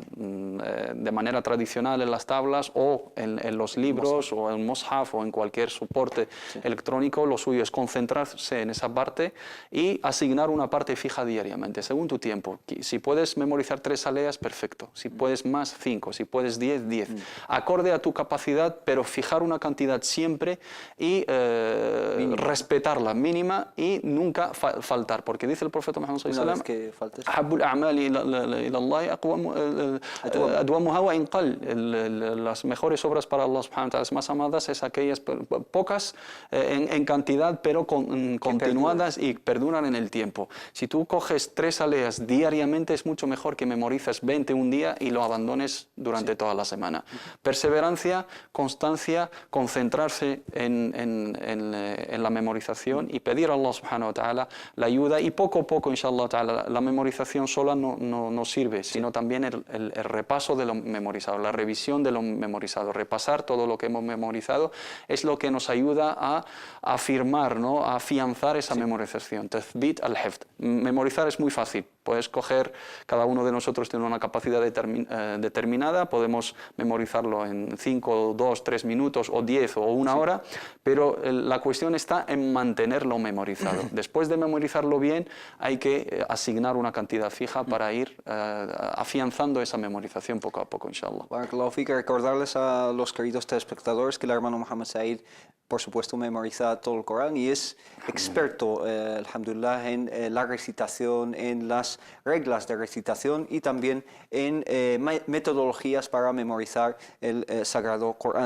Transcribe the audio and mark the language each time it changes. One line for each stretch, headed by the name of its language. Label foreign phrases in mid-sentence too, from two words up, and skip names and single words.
Spanish: De manera tradicional en las tablas o en los libros o en Mushaf o en cualquier soporte electrónico, lo suyo es concentrarse en esa parte y asignar una parte fija diariamente, según tu tiempo. Si puedes memorizar 3 aleas, perfecto. Si puedes más, 5. Si puedes 10, 10. Acorde a tu capacidad, pero fijar una cantidad siempre y respetarla mínima y nunca faltar. Porque dice el profeta Muhammad
Arabic: صلى الله عليه وسلم, "أحب الأعمال إلى الله أدومها وإن قل".
Spanish: Las mejores obras para Allah
Arabic: سبحانه وتعالى,
Spanish: más amadas, es aquellas pocas en cantidad, pero continuadas y perduran en el tiempo. Si tú coges 3 aleas diariamente, es mucho mejor que memorices 20 un día y lo abandones durante toda la semana. Perseverancia, constancia, concentrarse en la memorización y pedir a Allah
Arabic: سبحانه وتعالى
Spanish: la ayuda, y poco a poco,
Arabic: إن شاء الله تعالى,
Spanish: la memorización sola no sirve, sino también el repaso de lo memorizado, la revisión de lo memorizado, repasar todo lo que hemos memorizado es lo que nos ayuda a afirmar, ¿no?, a afianzar esa memorización.
Arabic: تثبيت الحفظ.
Spanish: Memorizar es muy fácil. Puedes coger, cada uno de nosotros tiene una capacidad determinada, podemos memorizarlo en 5, 2, 3 minutos o 10 o 1 hora, pero la cuestión está en mantenerlo memorizado. Después de memorizarlo bien, hay que asignar una cantidad fija para ir afianzando esa memorización poco a poco, inshallah.
Arabic: بارك الله فيك.
Spanish: Recordarles a los queridos telespectadores que el hermano Mohammed Said, por supuesto, memoriza todo el Corán y es experto, alhamdulillah, en la recitación, en las reglas de recitación y también en metodologías para memorizar el Sagrado Corán.